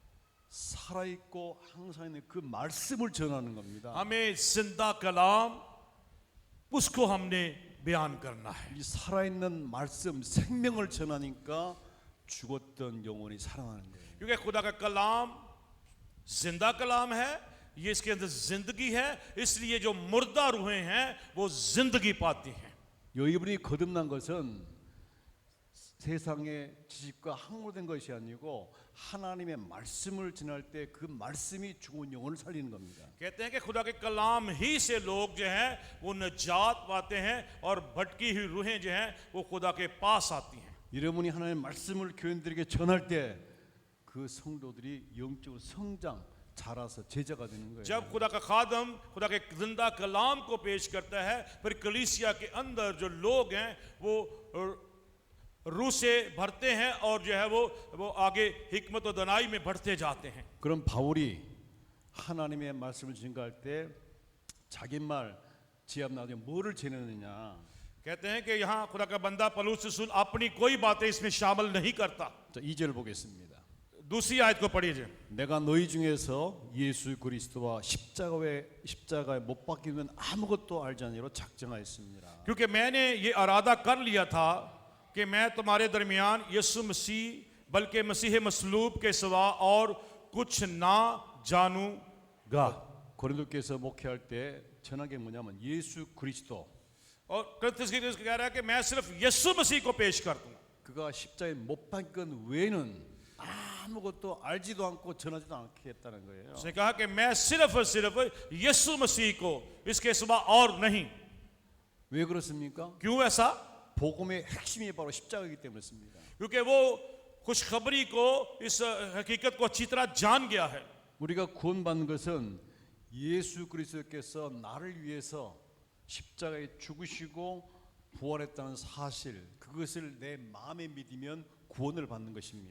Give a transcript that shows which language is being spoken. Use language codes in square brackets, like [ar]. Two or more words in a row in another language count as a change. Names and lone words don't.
[ko] 살아있고 항상 있는 그 말씀을 전하는 겁니다. [ur] ہمیں زندہ کلام اس کو ہم نے بیان کرنا ہے. [ko] 이 살아있는 말씀 생명을 전하니까 죽었던 영혼이 살아나는 거예요. [ur] کیونکہ خدا کا کلام زندہ کلام ہے، یہ اس کے اندر زندگی ہے، اس لیے جو مردہ روحیں ہیں وہ زندگی پاتی ہیں. [ko] 여러분이 거듭난 것은 세상의 지식과 학문된 것이 아니고 하나님의 말씀을 전할 때 그 말씀이 죽은 영혼을 살리는 겁니다. [ur] کہتے ہیں کہ خدا کے کلام ہی سے لوگ جو ہیں وہ نجات پاتے ہیں اور بھٹکی ہوئی روحیں جو ہیں وہ خدا کے پاس آتی ہیں. [ko] 여러분이 하나님의 말씀을 교인들에게 전할 때 그 성도들이 영적으로 성장, 자라서 제자가 되는 거예요. [ur] جب خدا کا خادم خدا کے زندہ کلام کو پیش کرتا ہے، پھر کلیسیا کے اندر جو لوگ ہیں وہ روح سے بھرتے ہیں اور جو ہے وہ آگے حکمت اور دانائی میں بڑھتے جاتے ہیں. [ko] 그럼 바울이 하나님의 말씀을 증거할 때 자기 말 지압 나중에 뭐를 전했느냐? [ur] کہتے ہیں کہ یہاں خدا کا بندہ پولس رسول اپنی کوئی باتیں اس میں شامل نہیں کرتا. [ko] 자, 2절 보겠습니다. [ur] دوسری آیت کو پڑھیے. [ko] 내가 너희 중에서 예수 그리스도와 십자가에 못 박히는 아무것도 알지 않으로 작정하였습니다. [ur] کیونکہ میں نے یہ ارادہ کر لیا تھا کہ میں تمہارے درمیان یسوع مسیح بلکہ مسیح مصلوب کے سوا اور کچھ نہ جانوں گا. [ko] 고린도께서 목회할 때 전한 게 뭐냐면 예수 그리스도. [ur] اور کرنتھیوں کی کہہ رہا ہے کہ میں صرف یسوع مسیح کو پیش کر دوں گا. [ko] 그가 십자가에 못 박힌 것 외에는 아무것도 알지도 않고 전하지도 않겠다는 거예요. [ur] اس نے کہا کہ میں صرف اور صرف یسوع مسیح کو، اس کے سوا اور نہیں. [ko] 왜 그렇습니까? [ur] کیوں ایسا? [ko] 복음의 핵심이 바로 십자가이기 때문에 그렇습니다. [ur] کیونکہ وہ خوشخبری کو، اس حقیقت کو اچھی طرح جان گیا ہے. [ko] 우리가 구원받는 것은 예수 그리스도께서 나를 위해서 십자가에 죽으시고 부활했다는 사실, 그것을 내 마음에 믿으면 구원을 받는 것입니다.